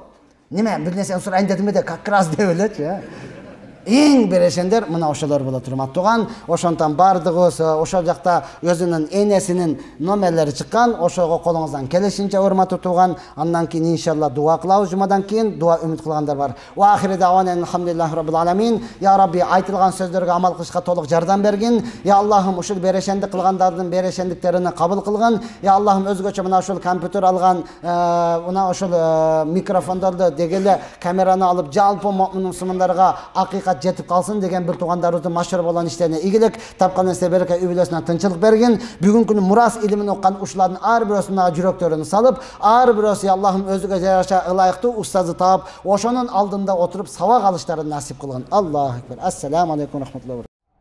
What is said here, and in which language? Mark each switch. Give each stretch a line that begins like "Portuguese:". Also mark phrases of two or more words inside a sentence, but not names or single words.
Kyrgyz: Неме бир нерсени сурайын дедимби де
Russian: как раз
Kyrgyz: деп элечи. Эң берешендер мына ошолор болот, урматтууган. Ошондон бардыгыбыз ошол жакта өзүнүн энесинин номерлери чыккан, ошого колуңуздан келишинче урматтуу тууган. Андан кийин иншалла дуа кылабыз, жумадан кийин дуа үмүт кылгандар бар.
Arabic: وآخر دعوانا الحمد لله رب العالمين. يا ربي,
Kyrgyz: айтылган сөздөргө амал кылышка толук жардам бергин. Я Аллахым, ушул берешендик кылгандардын берешендиктерин кабыл кылгын. Я Аллахым, өзгөчө мына ушул компьютер алган, мына ушул микрофондорду дегеле камераны алып жалпы мусулмандарга акыйкат жетип калсын деген бир туугандарыбыздын машыр болгон иштерине ийгилик тапкан нерсе береке, үй бүлөсүнө тынчылык бергин. Бүгүнкү күнү мурас илимин оккан ушулардын ар бирөөсүнө жүрөктөрүн салып, ар бирөөсү Аллахым өзүгө жараша ылайыктуу устазы таап, ошонун алдында отуруп сабак алыштарын насип кылгын.
Arabic: الله أكبر. السلام عليكم رحمة الله.